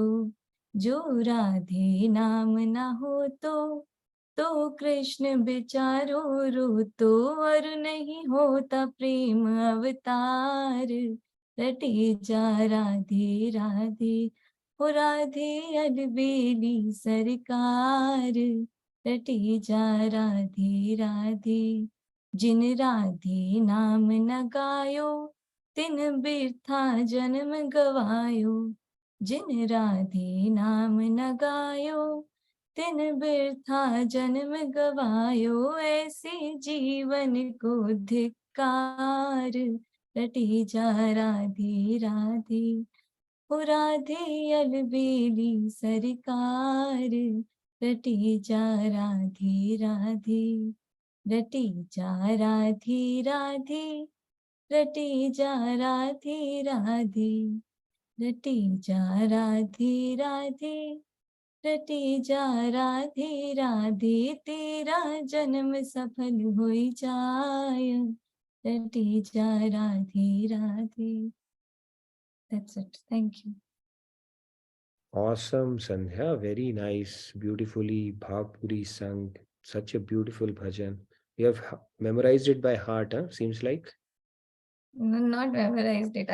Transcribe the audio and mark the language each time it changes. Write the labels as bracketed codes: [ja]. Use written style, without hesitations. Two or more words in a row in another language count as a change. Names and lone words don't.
[hi] जो राधे नाम न हो तो कृष्ण बिचारो रो तो। और नहीं होता प्रेम अवतार रटे जा राधे राधे। हो राधे अलबेली सरकार रटे जा राधे राधे। जिन राधे नाम न गायो तिन बिरथा जन्म गवायो। जिन राधे नाम न गायो तिन बिरथा जन्म गवायो। ऐसे जीवन को धिक्कार रटे जा राधे राधे। हो राधे अलबेली सरकार रटे जा राधे राधे। रटे जा राधे राधे रटे जा राधे राधे। रटे जा राधे राधे रटे जा राधे राधे। तेरा जन्म सफल होई जाय रटे जा राधे राधे। [en] That's it. Thank you. Awesome, Sandhya. Very nice. Beautifully bhavpuri sung. Such a beautiful bhajan. You have memorized it by heart, huh? Seems like. No, not memorized it.